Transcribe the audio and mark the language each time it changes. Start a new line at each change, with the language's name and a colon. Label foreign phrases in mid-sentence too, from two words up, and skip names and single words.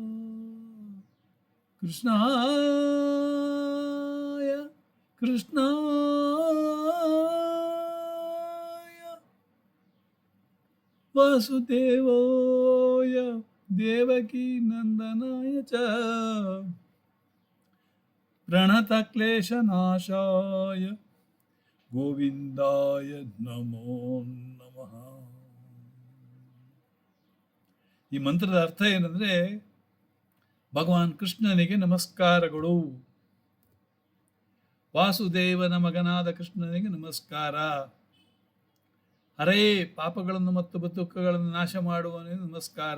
Sanskrit: कृष्णाय वासुदेवाय देवकी नंदनाय च प्रणतक्लेशनाशाय ಗೋವಿಂದಾಯ ನಮೋ ನಮಃ.
Kannada: ಈ ಮಂತ್ರದ ಅರ್ಥ ಏನಂದ್ರೆ, ಭಗವಾನ್ ಕೃಷ್ಣನಿಗೆ ನಮಸ್ಕಾರಗಳು, ವಾಸುದೇವನ ಮಗನಾದ ಕೃಷ್ಣನಿಗೆ ನಮಸ್ಕಾರ. ಹರೇ, ಪಾಪಗಳನ್ನು ಮತ್ತು ದುಃಖಗಳನ್ನು ನಾಶ ಮಾಡುವವನಿಗೆ ನಮಸ್ಕಾರ.